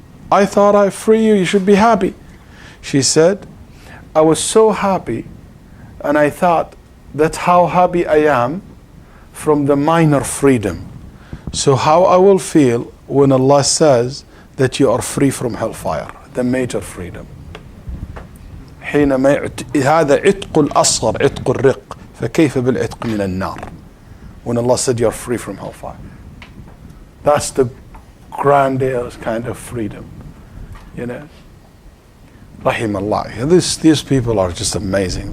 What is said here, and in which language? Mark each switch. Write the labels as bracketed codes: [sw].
[en] I thought I free you. You should be happy. She said, I was so happy and I thought that's how happy I am from the minor freedom. So how I will feel when Allah says that you are free from hellfire, the major freedom. [ar] حينما هذا عتق الأصغر عتق الرق فكيف بالعتق من النار. [en] When Allah said you are free from hellfire, that's the grandiose kind of freedom, you know. Rahim Allah. These people are just amazing.